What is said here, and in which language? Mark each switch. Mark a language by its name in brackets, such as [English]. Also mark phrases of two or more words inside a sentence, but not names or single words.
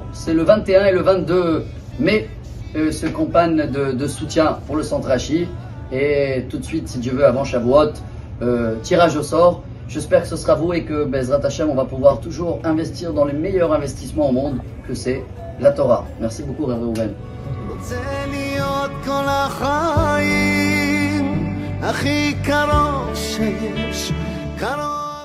[French] C'est le 21 et le 22 mai, ce campagne de soutien pour le Santrachi. Et tout de suite, si Dieu veut, avant Shavuot, tirage au sort. J'espère que ce sera vous et que [Hebrew] בעזרת השם, [French] on va pouvoir toujours investir dans les meilleurs investissements au monde, que c'est la Torah. Merci beaucoup, Rav Reuven. [Hebrew] רוצה להיות כל החיים הכי קרוב שיש, קרוב